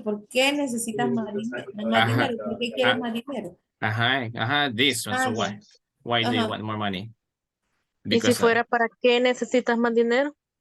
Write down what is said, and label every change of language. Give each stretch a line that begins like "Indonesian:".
Spanish: ¿Por qué necesitas más dinero? ¿Por qué quieres más dinero?
English: This one. So why do you want more money?
Spanish: ¿Y si fuera para qué necesitas más dinero?